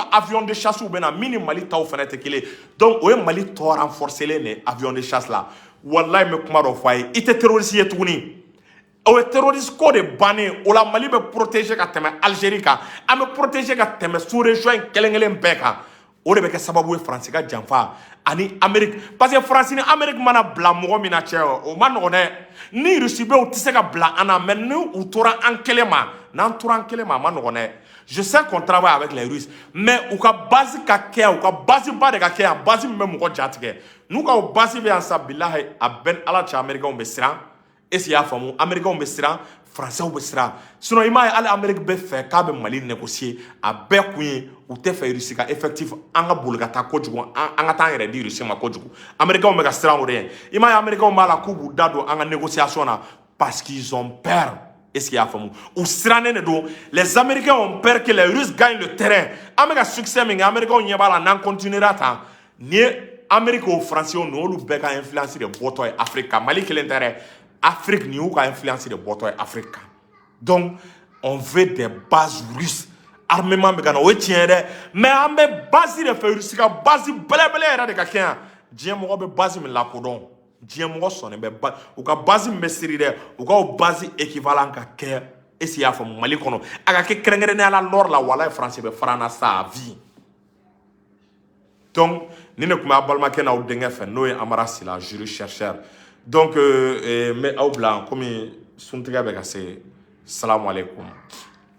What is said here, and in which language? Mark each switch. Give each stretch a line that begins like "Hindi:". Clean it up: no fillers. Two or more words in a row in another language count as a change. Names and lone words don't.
Bambara: ka
French: avion de chasse
Bambara: bɛ na min ni Mali taw fana tɛ kelen donc o ye Mali tɔ renforcer ni
French: avion de chasse
Bambara: la wallahi me kuma dɔ fɔ a ye i tɛ terroriste ye tuguni o ye terroriste ko de bannen o la Mali bɛ protéger ka tɛmɛ Algérie kan an bɛ protéger ka tɛmɛ sous région in kelen bɛɛ kan o de bɛ kɛ sababu ye Faransi ka janfa ani Amérique parce que Faransi ni Amérique mana bila mɔgɔ min na cɛ o ma nɔgɔn dɛ ni Russie bɛ u tɛ se ka bila an na mais ni u tora an kelen ma n'an tora an kelen ma a ma nɔgɔn dɛ
French: je sais qu'on travaille avec les Russes mais
Bambara: u ka base ka kɛ yan u ka base ba de ka kɛ yan base min bɛ mɔgɔ jatigɛ n'u ka base bɛ yan sa bilahi a bɛɛ Ala cɛ Américains bɛ siran
French: est-ce qu'il y a
Bambara: faamu Américains bɛ siran Français bɛ siran sinon i m'a ye hali Amérique bɛ fɛ k'a bɛ Mali négocier a bɛɛ kun ye u tɛ fɛ Russie ka effectif an ka boli ka taa kojugu an ka taa an yɛrɛ di Russie ma kojugu Américains bɛ ka siran o de ye i m'a ye Américains b'a la k'u b'u da don an ka négociation na
French: parce qu'ils ont peur. Est-ce qu'il y a
Bambara: faamu u sirannen de don
French: les Américains ont peur que les Russes gagnent le terrain
Bambara: an bɛ ka succès min kɛ Américains ɲɛ b'a la n'an continuera tan ni ye Amérique o Français o n'olu bɛɛ ka influence de bɔtɔ ye Afrique kan Mali kelen tɛ dɛ Afrique ni y'u ka influence de bɔtɔ ye Afrique kan
French: donc on veut des bases russes armement
Bambara: bɛ ka na o ye tiɲɛ dɛ mais an bɛ base de fɛ Russie ka base belebele yɛrɛ de ka kɛ yan diɲɛ mɔgɔ bɛ base min lakodɔn diɲɛ mɔgɔ sɔnnen bɛ u ka base min bɛ Syrie dɛ u ka o base équivalent ka kɛ
French: est-ce qu'il y a
Bambara: faamu Mali kɔnɔ a ka kɛ kɛrɛnkɛrɛnnenya la nord la walahi Faransi bɛ fara na sa
French: à vie donc
Bambara: ni ne tun bɛ a balimakɛ n'aw denkɛ fɛ n'o ye Amara Sila
French: juriste chercheur donc
Bambara: n bɛ aw bila komi suntigɛ bɛ ka se
Arabic: سلام عليكم